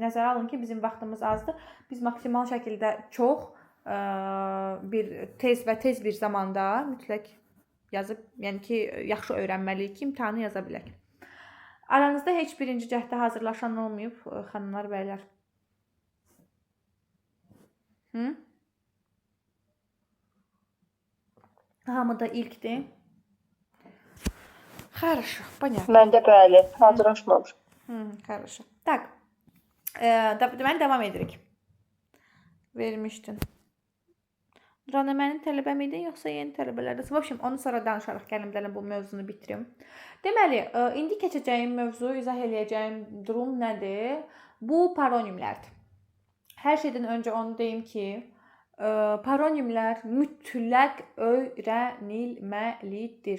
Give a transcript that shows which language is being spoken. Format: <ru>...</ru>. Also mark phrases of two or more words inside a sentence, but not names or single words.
<az>Nəzərə alın ki, bizim vaxtımız azdır. Biz maksimal şəkildə çox tez bir zamanda mütləq yazıb, yəni ki, yaxşı öyrənməliyik ki, imtahanı yaza bilək. Aranızda heç birinci cəhdə hazırlaşan olmayıb, xanımlar, bəylər? Hamı da ilkdir.</az> <ru>Хорошо, понятно.</ru> <az>Məndə bəli, hazırlaşmamış.</az> <ru>Хорошо. Так.</ru> <az>Deməli, davam edirik. Vermişdin. Ranamənin tələbəm idi, yoxsa yeni tələbələrdə?</az> <ru>В общем,</ru> <az>onu sonra danışarıq. Gəlim bu mövzunu bitirim. Deməli, indi keçəcəyim mövzu, izah eləyəcəyim durum nədir? Bu paronimlərdir. Hər şeydən öncə onu deyim ki, paronimlər mütləq öyrənilməlidir.</az>